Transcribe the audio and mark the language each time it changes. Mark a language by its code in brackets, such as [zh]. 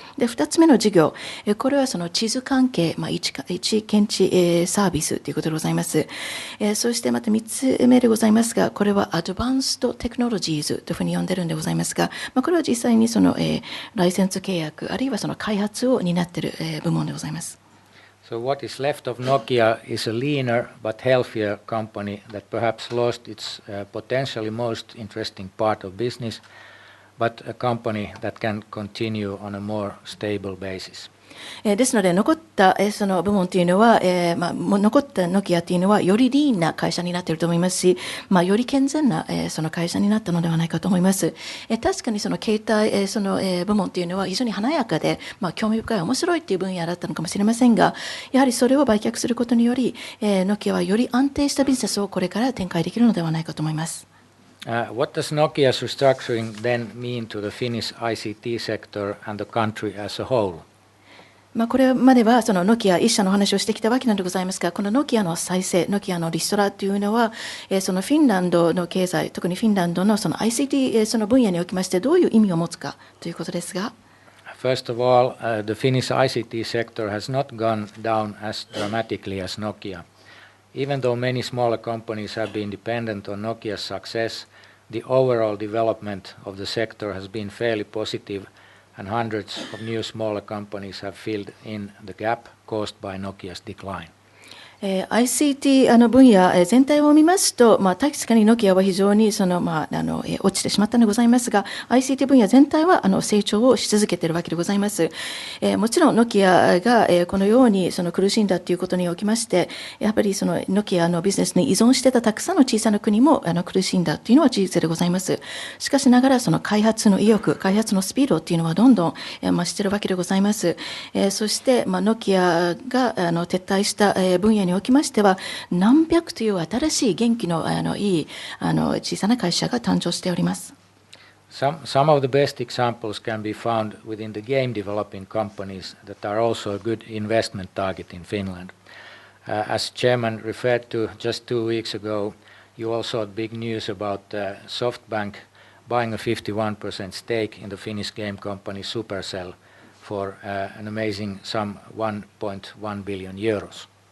[ja] で、2つ目の事業、これはその地図関係、位置検知サービスということでございます。そしてまた3つ目でございますが、これはアドバンストテクノロジーズというふうに呼んでいるんでございますが、これは実際にそのライセンス契約、あるいはその開発を担っている部門でございます。 [en] So what is left of Nokia is a leaner but healthier company that perhaps lost its potentially most interesting part of business, but a company that can continue on a more stable basis. [ja] ですので残ったその部門というのは、残ったノキアというのはよりリーンな会社になっていると思いますし、より健全なその会社になったのではないかと思います。確かにその携帯その部門というのは非常に華やかで、興味深い面白いという分野だったのかもしれませんが、やはりそれを売却することにより、ノキアはより安定したビジネスをこれから展開できるのではないかと思います。 [en] What does Nokia's restructuring then mean to the Finnish ICT sector and the country as a whole? [ja] これまではそのノキア一社の話をしてきたわけなんでございますが、このノキアの再生、ノキアのリストラというのは、そのフィンランドの経済、特にフィンランドのその ICT その分野におきましてどういう意味を持つかということですが。 [en] First of all, the Finnish ICT sector has not gone down as dramatically as Nokia. Even though many smaller companies have been dependent on Nokia's success, the overall development of the sector has been fairly positive.And hundreds of new smaller companies have filled in the gap caused by Nokia's decline. [ja] ICT 分野全体を見ますと、確かにノキアは非常にその、落ちてしまったのでございますが、ICT 分野全体は成長をし続けているわけでございます。もちろんノキアがこのようにその苦しんだということにおきまして、やっぱりそのノキアのビジネスに依存していたたくさんの小さな国も苦しんだというのは事実でございます。しかしながらその開発の意欲、開発のスピードというのはどんどん増しているわけでございます。そしてノキアが撤退した分野におきましては、何百という新しい元気のいい小さな会社が誕生しております。 [en] Some of the best examples can be found within the game developing companies that are also a good investment target in Finland. As Chairman referred to just 2 weeks ago, you also had big news about SoftBank buying a 51% stake in the Finnish game company Supercell for an amazing sum 1.1 billion euros.